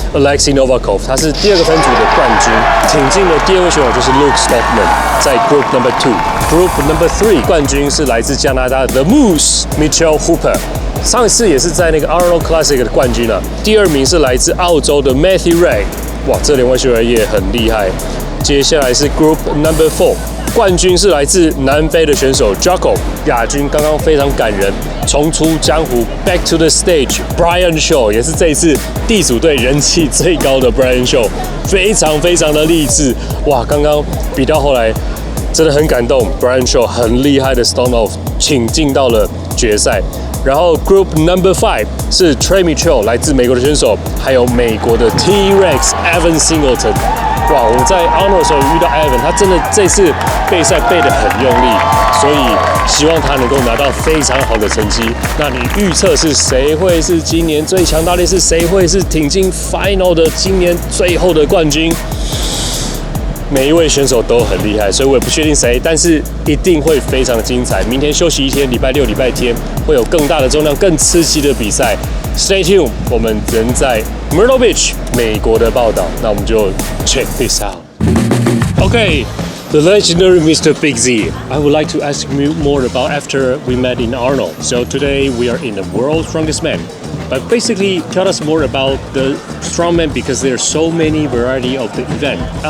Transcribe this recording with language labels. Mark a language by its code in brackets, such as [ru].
[zh] Alexei Novakov 他是第2个分组的冠军，挺进的第2位选手就是 Luke Stockman， 在 [en] group number 2。 Group number 3 [zh] 冠军是来自加拿大的 Moose Mitchell Hooper， 上一次也是在那个 Arnold Classic 的冠军啊。第2名是来自澳洲的 Matthew Ray， 哇，这2位选手也很厉害。接下来是 [en] Group number 4。 [zh] 冠军是来自南非的选手 Jaco， 亚军刚刚非常感人，重出江湖 [en] Back to the stage [zh] Brian Shaw， 也是这一次地主队人气最高的 Brian Shaw， 非常的励志。哇，刚刚比到后来真的很感动 ，Brian Shaw 很厉害的 Stone Off， 请进到了决赛。然后 [en] Group number 5 [zh] 是 Trey Mitchell， 来自美国的选手，还有美国的 T-Rex Evan Singleton。哇，我在 Arnold 的时候遇到 Evan， 他真的这次备赛备得很用力，所以希望他能够拿到非常好的成绩。那你预测是谁会是今年最强大力士？谁会是挺进 Final 的今年最后的冠军？每一位选手都很厉害，所以我也不确定谁，但是一定会非常的精彩。明天休息一天，礼拜六、礼拜天会有更大的重量、更刺激的比赛。 [en] Stay tuned， [zh] 我们人在 Myrtle Beach， 美国的报道，那我们就 [en] check this out。 Okay，the legendary Mr. Big Z. I would like to ask you more about after we met in Arnold. So today we are in the World's Strongest Man. But basically, tell us more about the Strongman because there's so many variety of the event.